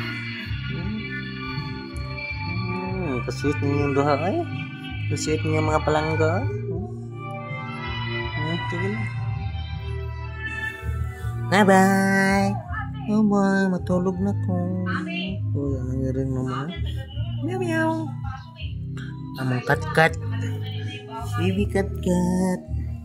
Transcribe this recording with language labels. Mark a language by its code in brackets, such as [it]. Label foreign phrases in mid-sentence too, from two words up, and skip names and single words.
[ceb] Kasweet niyo yung duha ay. Kasweet niyo mga palangga. [tl] Sige na. Bye-bye. Bye-bye. Matulog na ko. Uy, nangyari naman. Meow meow. Among kat-kat. Baby kat-kat.